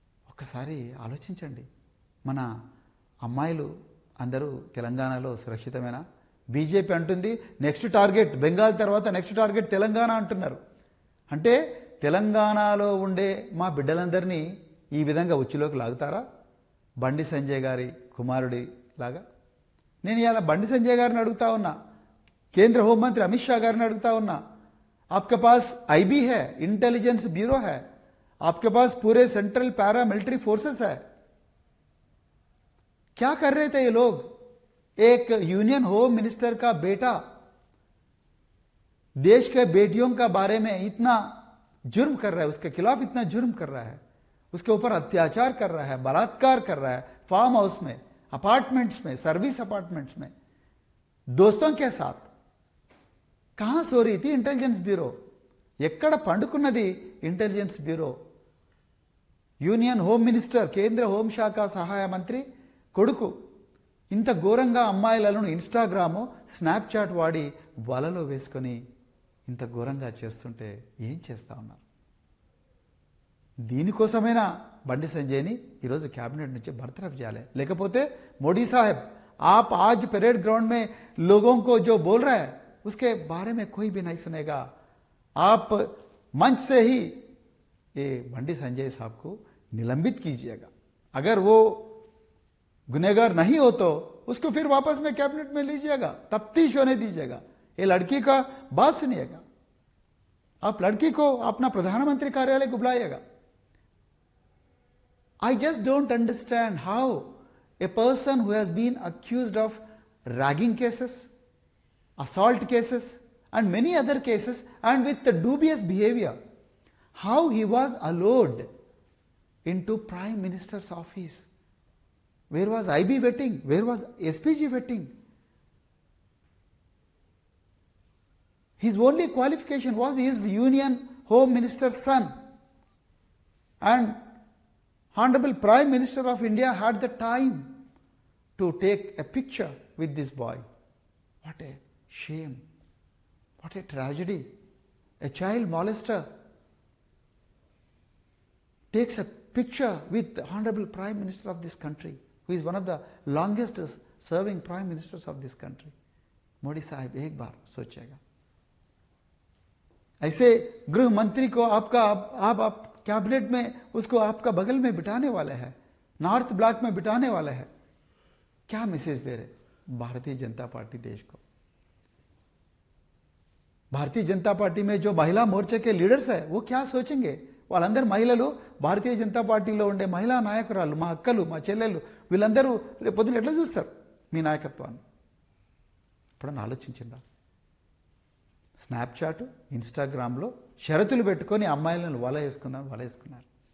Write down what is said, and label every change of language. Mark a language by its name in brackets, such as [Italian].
[Telugu] ఒక్కసారి ఆలోచించండి, మన అమ్మాయిలు అందరూ తెలంగాణలో సురక్షితమేనా? బీజేపీ అంటుంది నెక్స్ట్ టార్గెట్ బెంగాల్ తర్వాత నెక్స్ట్ టార్గెట్ తెలంగాణ అంటున్నారు. అంటే తెలంగాణలో ఉండే మా బిడ్డలందరినీ ఈ విధంగా ఉచ్చులోకి లాగుతారా? బండి సంజయ్ గారి కుమారుడి లాగా. నేను ఇలా బండి సంజయ్ గారిని అడుగుతా ఉన్నా, [Hindi] కేంద్ర హోంమంత్రి అమిత్ షా గారిని అడుగుతా ఉన్నా, आपके पास आईबी है, इंटेलिजेंस ब्यूरो है, आपके पास पूरे सेंट्रल पैरा मिलिट्री फोर्सेस है, क्या कर रहे थे ये लोग? एक यूनियन होम मिनिस्टर का बेटा देश के बेटियों का बारे में इतना जुर्म कर रहा है, उसके खिलाफ इतना जुर्म कर रहा है, उसके ऊपर अत्याचार कर रहा है, बलात्कार कर रहा है, फार्म हाउस में, अपार्टमेंट्स में, सर्विस अपार्टमेंट्स में, दोस्तों के साथ. कहां सो रही थी इंटेलिजेंस ब्यूरो? [Telugu] ఎక్కడ పండుకున్నది intelligence bureau? Union home minister, కేంద్ర హోంశాఖ సహాయ మంత్రి కొడుకు ఇంత ఘోరంగా అమ్మాయిలను ఇన్స్టాగ్రాము, స్నాప్చాట్ వాడి వలలో వేసుకొని ఇంత ఘోరంగా చేస్తుంటే ఏం చేస్తా ఉన్నారు? దీనికోసమైనా బండి సంజయ్ని ఈరోజు క్యాబినెట్ నుంచి బర్తరఫ్ చేయాలి. లేకపోతే [Hindi] మోడీ సాహెబ్, आप आज परेड ग्राउंड में लोगों को जो बोल रहा है उसके बारे में कोई भी नहीं सुनेगा. आप मंच से ही ये बंडी संजय साहब को निलंबित कीजिएगा. अगर वो गुनहगार नहीं हो तो उसको फिर वापस में कैबिनेट में लीजिएगा, तफ्तीश होने दीजिएगा. ये लड़की का बात सुनिएगा. आप लड़की को अपना प्रधानमंत्री कार्यालय को बुलाइएगा. [English] I just don't understand how a person who has been accused of ragging cases, assault cases and many other cases and with the dubious behavior, how he was allowed into Prime Minister's office. Where was IB vetting? Where was SPG vetting? His only qualification was his Union Home Minister's son, and Honorable Prime Minister of India had the time to take a picture with this boy. What a shame. What a tragedy. A child molester takes a picture with the Honorable Prime Minister of this country, who is one of the longest serving Prime Ministers of this country. [Hindi] Modi Sahib, एक बार सोचेगा. ऐसे गृह मंत्री को आप cabinet में उसको आपका बगल में बिठाने वाले हैं, नॉर्थ ब्लॉक में बिठाने वाले हैं. क्या मैसेज दे रहे भारतीय जनता पार्टी देश को? भारतीय जनता पार्टी में जो महिला मोर्चे के लीडर्स है वो क्या सोचेंगे? [Telugu] వాళ్ళందరూ మహిళలు, భారతీయ జనతా పార్టీలో ఉండే మహిళా నాయకురాలు, మా అక్కలు, మా చెల్లెళ్ళు, వీళ్ళందరూ రేపు పొద్దున ఎట్లా చూస్తారు మీ నాయకత్వాన్ని? ఇప్పుడు ఆలోచించిందా? స్నాప్చాట్, ఇన్స్టాగ్రామ్లో షరతులు పెట్టుకొని అమ్మాయిలను వలేసుకున్నారు.